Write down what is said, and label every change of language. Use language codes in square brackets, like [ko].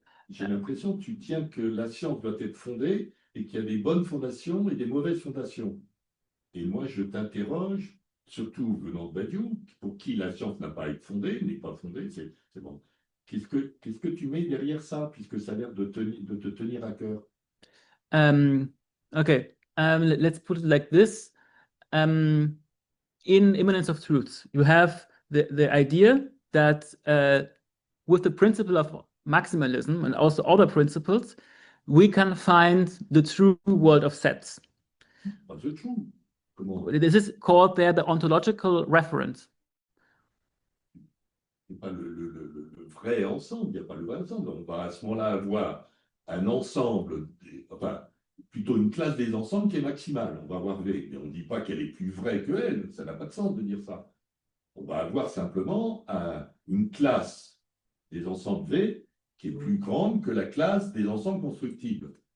[fr] J'ai l'impression que tu tiens que la science doit être fondée et qu'il y a des bonnes fondations et des mauvaises fondations. Et moi, je t'interroge, surtout venant de Badiou, pour qui la science n'a pas à être fondée, n'est pas fondée, c'est bon. Qu'est-ce que tu mets derrière ça, puisque ça a l'air de te tenir à cœur? [en] Okay, let's put it like this. In immanence of truths, you have the idea that with the principle of maximalism and also other principles, we can find the true world of sets. The true. This is called there the ontological reference. [fr] C'est pas le vrai ensemble, il n'y a pas le vrai ensemble. On va à ce moment-là avoir un ensemble, enfin, plutôt une classe des ensembles qui est maximale. On va avoir V, mais on ne dit pas qu'elle est plus vraie que elle, ça n'a pas de sens de dire ça. On va avoir simplement une classe des ensembles V qui est plus grande que la classe des ensembles constructibles.